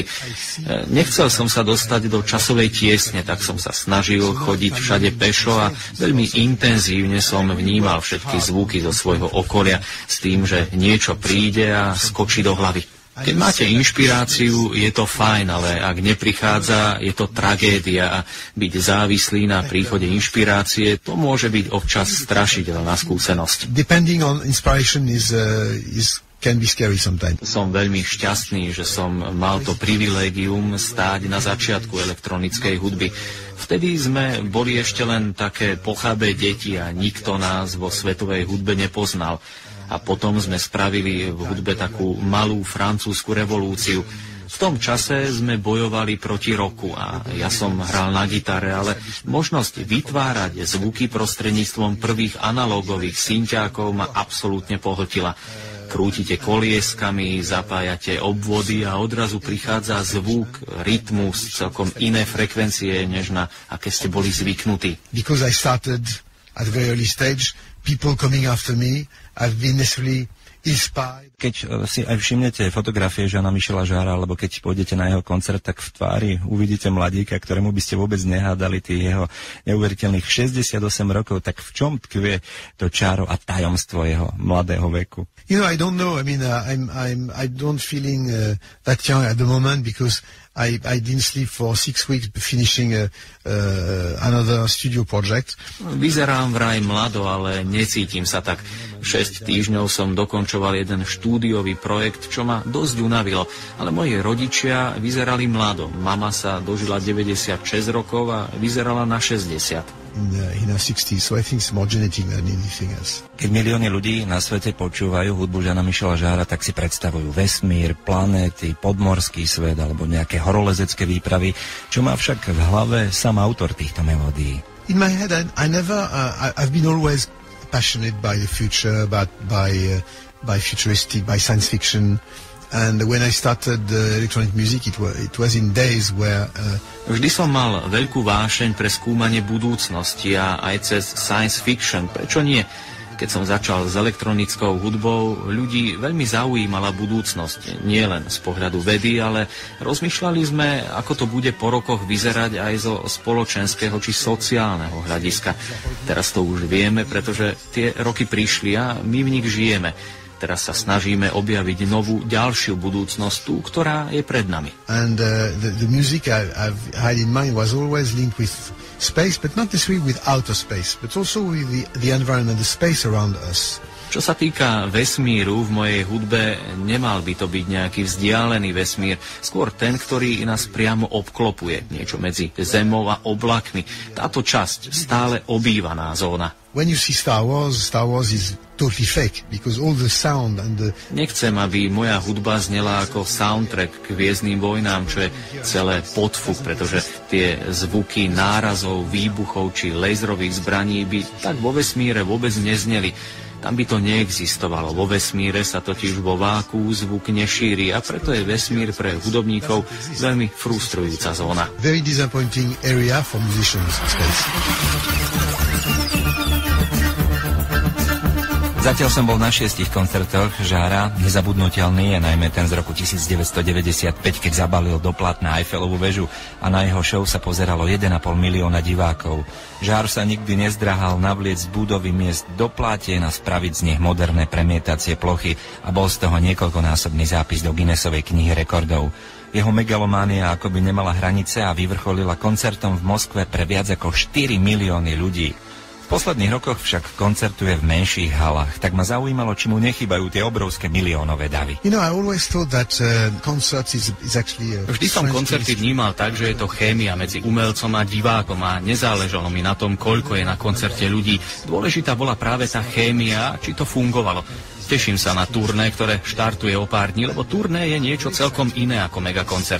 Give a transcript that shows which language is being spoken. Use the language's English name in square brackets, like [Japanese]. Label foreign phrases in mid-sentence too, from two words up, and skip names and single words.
[Slovak] Nechcel som sa dostať do časovej tiesne, tak som sa snažil chodiť všade pešo a veľmi intenzívne som vnímal všetky zvuky zo svojho okolia s tým, že niečo príde a skočí do hlavy. Keď máte inšpiráciu, je to fajn, ale ak neprichádza, je to tragédia a byť závislý na príchode inšpirácie, to môže byť občas strašidelná skúsenosť. [English] Depending on inspiration can be scary sometimes. [Slovak] Som veľmi šťastný, že som mal to privilégium stáť na začiatku elektronickej hudby. Vtedy sme boli ešte len také pochabé deti a nikto nás vo svetovej hudbe nepoznal. A potom sme spravili v hudbe takú malú francúzsku revolúciu. V tom čase sme bojovali proti roku a ja som hral na gitare, ale možnosť vytvárať zvuky prostredníctvom prvých analógových synťákov ma absolútne pohltila. Krútite kolieskami, zapájate obvody a odrazu prichádza zvuk, rytmus, celkom iné frekvencie, než na aké ste boli zvyknutí. [English] Because I started at a very early stage, people coming after me, I've been necessarily inspired. [Slovak] Keď si aj všimnete fotografie Jeana-Michela Jarra, alebo keď pôjdete na jeho koncert, tak v tvári uvidíte mladíka, ktorému by ste vôbec nehádali tých jeho neuveriteľných 68 rokov. Tak v čom tkvie to čáro a tajomstvo jeho mladého veku? [English] You know, I don't know. I mean, I don't feeling that young at the moment because I didn't sleep for 6 weeks finishing another studio project. [Slovak] Vyzerám vraj mlado, ale necítim sa tak. 6 týždňov som dokončoval jeden štúdiový projekt, čo ma dosť unavilo. Ale moji rodičia vyzerali mlado. Mama sa dožila 96 rokov a vyzerala na 60. [English] In her 60s, so I think it's more genetic than anything else. [Slovak] Keď milióny ľudí na svete počúvajú hudbu Jeana-Michela Jarra, tak si predstavujú vesmír, planéty, podmorský svet alebo nejaké horolezecké výpravy, čo má však v hlave sám autor týchto melódií. [English] In my head, I've been always passionate by the future, by futuristic, by science fiction. And when I started electronic music, it was in days where... [Slovak] Vždy som mal veľkú vášeň pre skúmanie budúcnosti a aj cez [English] science fiction. [Slovak] Prečo nie? Keď som začal s elektronickou hudbou, ľudí veľmi zaujímala budúcnosť. Nie len z pohľadu vedy, ale rozmýšľali sme, ako to bude po rokoch vyzerať aj zo spoločenského či sociálneho hľadiska. Teraz to už vieme, pretože tie roky prišli a my v nich žijeme. Teraz sa snažíme objaviť novú, ďalšiu budúcnosť, tú, ktorá je pred nami. [English] And the music I've had in mind was always linked with space, but not necessarily with outer space, but also with the environment, the space around us. [Slovak] Čo sa týka vesmíru, v mojej hudbe nemal by to byť nejaký vzdialený vesmír, skôr ten, ktorý nás priamo obklopuje, niečo medzi zemou a oblakmi. Táto časť stále obývaná zóna. [English] When you see Star Wars is totally fake, because all the sound and the... [Slovak] Nechcem, aby moja hudba znela ako soundtrack k Hviezdnym vojnám, čo je celé podfuk, pretože tie zvuky nárazov, výbuchov či laserových zbraní by tak vo vesmíre vôbec nezneli. Tam by to neexistovalo. Vo vesmíre sa totiž vo váku zvuk nešíri a preto je vesmír pre hudobníkov veľmi frustrujúca zóna. [English] Very disappointing area for musicians in space. [Slovak] Zatiaľ som bol na 6 koncertoch Jarra. Nezabudnutelný je najmä ten z roku 1995, keď zabalil do plátna Eiffelovú väžu a na jeho show sa pozeralo 1,5 milióna divákov. Jarre sa nikdy nezdráhal navliecť z budovy miest do plátien a spraviť z nich moderné premietacie plochy a bol z toho niekoľkonásobný zápis do Guinnessovej knihy rekordov. Jeho megalománia akoby nemala hranice a vyvrcholila koncertom v Moskve pre viac ako 4 milióny ľudí. V V posledných rokoch však koncertuje v menších halách, tak ma zaujímalo, či mu nechýbajú tie obrovské miliónové davy. [English] You know, I always thought that concerts is actually [Slovak] Vždy som koncerty vnímal tak, že je to chémia medzi umelcom a divákom a nezáležalo mi na tom, koľko je na koncerte ľudí. Dôležitá bola práve tá chémia, či to fungovalo. Teším sa na turné, ktoré štartuje o pár dní, lebo turné je niečo celkom iné ako megakoncert.